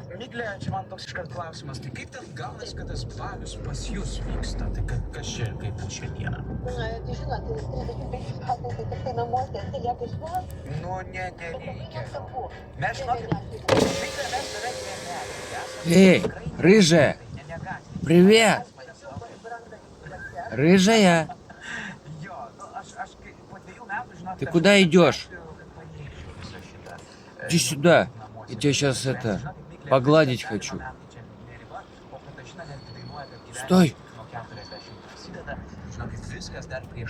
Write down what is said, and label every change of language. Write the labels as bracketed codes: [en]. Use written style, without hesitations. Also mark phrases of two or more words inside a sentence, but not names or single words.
[lt] Miglė, čia man toks iškart klausimas, tai kaip ten gaunasi, kad tas balius pas jūs vyksta? Tai kas čia kaip bus šią dieną? Tai žinot, 35 metais tai tik tai namuose, tai lieka išvos. Nu, ne, nereikia. Mes žinokit, Miglė, mes beveik negalime. [ru] Эй, рыжая, привет! Рыжая, ты куда идешь? Иди сюда. Я тебя сейчас погладить хочу. Стой! [lt] Žinokit, viskas dar prieš